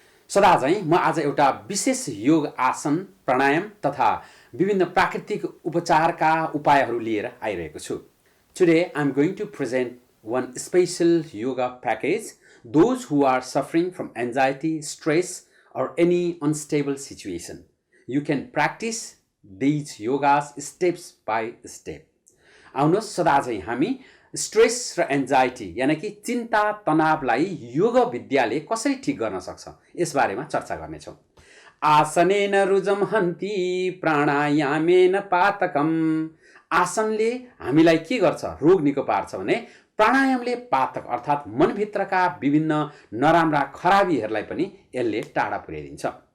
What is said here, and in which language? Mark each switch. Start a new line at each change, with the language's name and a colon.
Nepali: सदा झैं म आज एउटा विशेष योग आसन, प्राणायाम तथा विभिन्न प्राकृतिक उपचारका उपायहरू लिएर आइरहेको छु।
English: Today I am going to present one special yoga package those who are suffering from anxiety, stress or any unstable situation. You can practice these yogas steps by step.
Nepali: आउनुहोस् सदा झैं हामी स्ट्रेस र एन्जाइटी यानी कि चिन्ता तनावलाई योग विद्याले कसरी ठीक गर्न सक्छ यस बारेमा चर्चा गर्नेछौँ।
Sanskrit: आसनेन रुजम हन्ति प्राणायामेन पातकम।
Nepali: आसनले हामीलाई के गर्छ? रोग निको पार्छ भने प्राणायामले पातक अर्थात् मनभित्रका विभिन्न नराम्रा खराबीहरूलाई पनि यसले टाढा पुर्याइदिन्छ।